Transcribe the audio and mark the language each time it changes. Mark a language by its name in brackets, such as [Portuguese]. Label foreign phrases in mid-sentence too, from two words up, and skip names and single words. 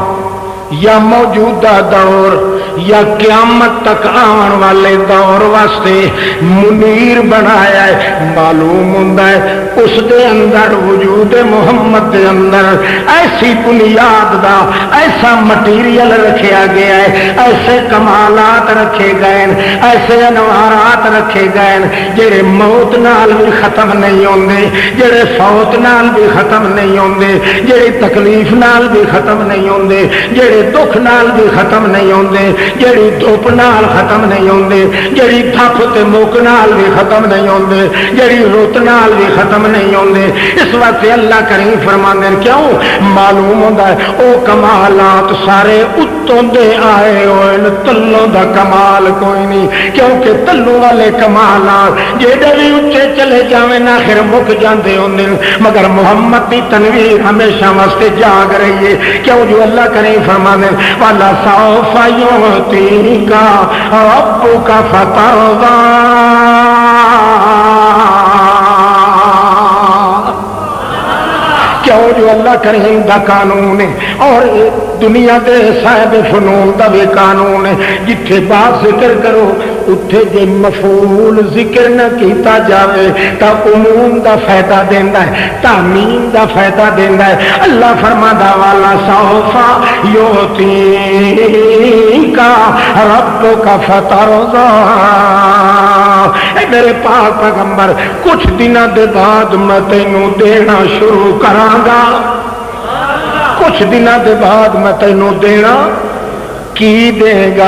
[Punjabi] یا موجودہ دور یا قیامت تک آن والے دور واسطے منیر بنایا ہے، معلوم ہوتا ہے اس دے اندر وجود محمد دے اندر ایسی بنیاد دا ایسا مٹیریل رکھیا گیا ہے، ایسے کمالات رکھے گئے، ایسے انوارات رکھے گئے جڑے موت نال بھی ختم نہیں ہوندے، جڑے فوت نال بھی ختم نہیں ہوندے، جڑے تکلیف نال بھی ختم نہیں ہوندے، جڑے دکھ نال بھی ختم نہیں ہوندے، جڑی دھوپ نال ختم نہیں ہوندے، جڑی تھپ تے موک نال بھی ختم نہیں ہوندے، جڑی روت نال بھی ختم نہیں ہوندے۔ اس واسطے اللہ کریم فرماندے کیوں معلوم ہوندا ہے او کمالات سارے اتوں دے آئے ہوئے، تلوں دا کمال کوئی نہیں، کیونکہ تلوں والے کمالات جیڑے بھی اچھے چلے جاویں آخر مک جاندے ہوندے، مگر محمد دی تنویر ہمیشہ واسطے جاگ رہی ہے۔ کیوں جو اللہ کریم فرماندے [Arabic] والا سوف یعطیک ربک فترضی، [Punjabi] کیوں جو اللہ کریم دا قانون ہے اور دنیا دے صاحب فنون دا بھی قانون ہے، جتھے بات ذکر کرو اتھے جے مفعول ذکر نہ کیتا جاوے تا عموم دا فائدہ دیندا ہے، تعمیم دا فائدہ دیندا ہے۔ اللہ فرمادا [Arabic] والا سوف یعطیک ربک فترضی، [Punjabi] اے میرے پاک پیغمبر کچھ دنوں دے بعد میں تینوں دینا شروع کراں گا، کچھ دنوں دے بعد میں تینوں دینا کی دے گا۔